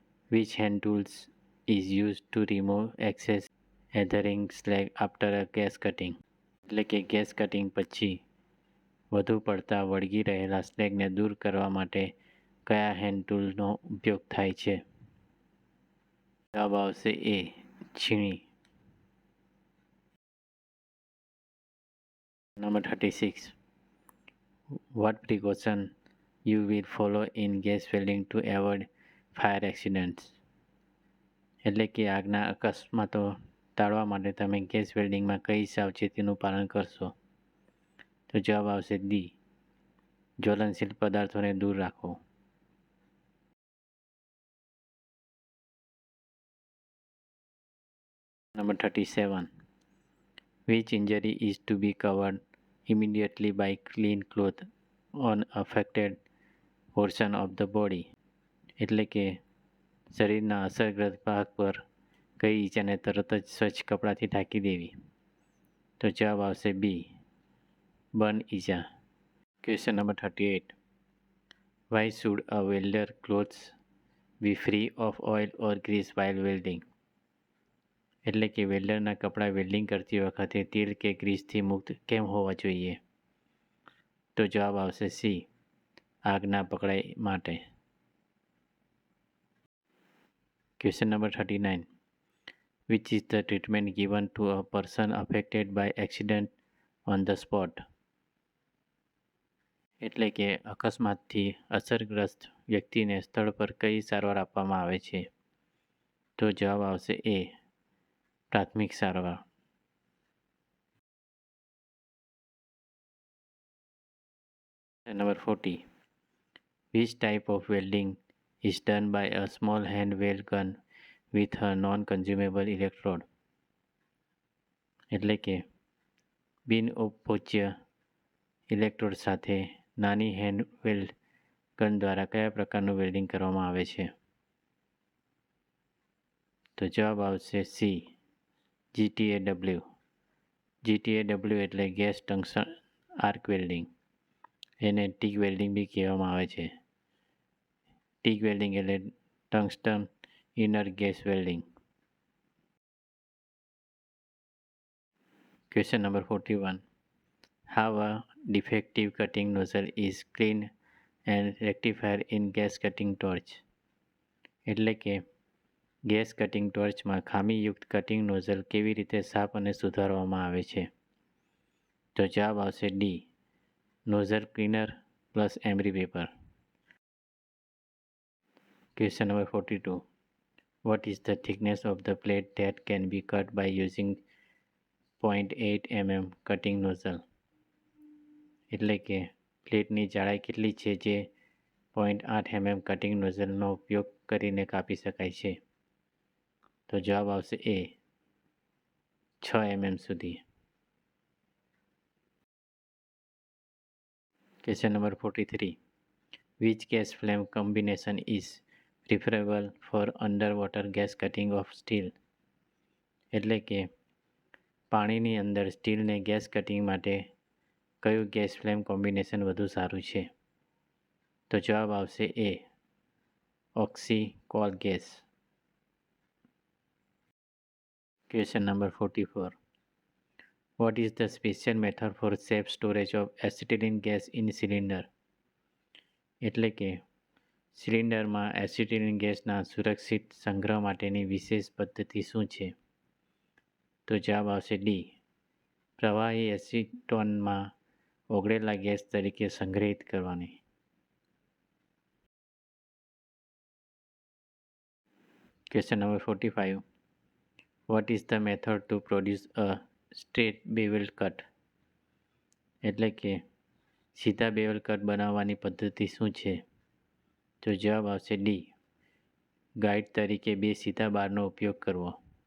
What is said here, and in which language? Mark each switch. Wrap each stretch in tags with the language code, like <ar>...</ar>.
<en>Which hand tools is used to remove excess adhering slag after a gas cutting?</en> <gu>એટલે કે gas cutting પછી વધુ પડતા વળગી રહેલા સ્લેગને દૂર કરવા માટે કયા હેન્ડ ટૂલનો ઉપયોગ થાય છે? જવાબ આવશે એ, છીણી. Number 36.</gu> <en>What precaution you will follow in gas welding to avoid fire accidents?</en> <gu>એટલે કે આગના અકસ્માતો ટાળવા માટે તમે ગેસ વેલ્ડિંગમાં કઈ સાવચેતીનું પાલન કરશો? તો જવાબ આવશે ડી, જ્વલનશીલ પદાર્થોને દૂર રાખો. Number 37.</gu> <en>Which injury is to be covered immediately by clean cloth on affected portion of the body?</en> <gu>એટલે કે શરીરના અસરગ્રસ્ત ભાગ પર કઈ ઈજાને તરત જ સ્વચ્છ કપડાથી ઢાંકી દેવી? તો જવાબ આવશે બી, બર્ન ઈજા.</gu> <en>Question number 38. Why should a welder clothes be free of oil or grease while welding?</en> <gu>એટલે કે વેલ્ડરના કપડાં વેલ્ડિંગ કરતી વખતે તેલ કે ગ્રીસથી મુક્ત કેમ હોવા જોઈએ? તો જવાબ આવશે સી, આગ ના પકડાય માટે.</gu> <en>Question number 39. Which is the treatment given to a person affected by accident on the spot?</en> <gu>એટલે કે અકસ્માતથી અસરગ્રસ્ત વ્યક્તિને સ્થળ પર કઈ સારવાર આપવામાં આવે છે? તો જવાબ આવશે એ, પ્રાથમિક સારવાર.</gu> <en>Number 40. Which type of welding is done by a small hand weld gun with a non-consumable electrode?</en> <gu>એટલે કે બિન ઉપભોજ્ય ઇલેક્ટ્રોડ સાથે નાની હેન્ડ વેલ્ડ ગન દ્વારા કયા પ્રકારનું વેલ્ડિંગ કરવામાં આવે છે? તો જવાબ આવશે સી, GTAW. GTAW એટલે ગેસ ટંકશન આર્ક વેલ્ડિંગ. એને ટીગ વેલ્ડિંગ બી કહેવામાં આવે છે. ટીગ વેલ્ડિંગ એટલે tungsten inner gas welding.</gu> <en>Question number 41. How a defective cutting nozzle is cleaned and rectified in gas cutting torch?</en> <gu>એટલે કે ગેસ કટિંગ ટોર્ચમાં ખામીયુક્ત cutting nozzle કેવી રીતે સાફ અને સુધારવામાં આવે છે? તો જવાબ આવશે D, nozzle cleaner plus emery paper.</gu> <en>Question number 42. What is the thickness of the plate that can be cut by using 0.8 mm cutting nozzle?</en> <gu>એટલે કે પ્લેટની જાડાઈ કેટલી છે જે 0.8 mm કટિંગ નોઝલનો ઉપયોગ કરીને કાપી શકાય છે? તો જવાબ આવશે એ, 6 mm સુધી.</gu> <en>Question number 43. Which gas flame combination is preferable for underwater gas cutting of steel?</en> <gu>એટલે કે પાણીની અંદર સ્ટીલને ગેસ કટિંગ માટે કયું ગેસ ફ્લેમ કોમ્બિનેશન વધુ સારું છે? તો જવાબ આવશે એ, ઓક્સી coal gas.</gu> <en>Question number 44. What is the special method for safe storage of acetylene gas in cylinder?</en> <gu>એટલે કે સિલિન્ડરમાં એસિટિલિન ગેસના સુરક્ષિત સંગ્રહ માટેની વિશેષ પદ્ધતિ શું છે? તો જવાબ આવશે ડી, પ્રવાહી એસિટોનમાં ઓગળેલા ગેસ તરીકે સંગ્રહિત કરવાની.</gu> <en>Question number 45. What is the method to produce a straight bevel cut?</en> <gu>એટલે કે સીધા બેવલ કટ બનાવવાની પદ્ધતિ શું છે? તો જવાબ આવશે ડી, ગાઈડ તરીકે બે સીધા બારનો ઉપયોગ કરવો.</gu>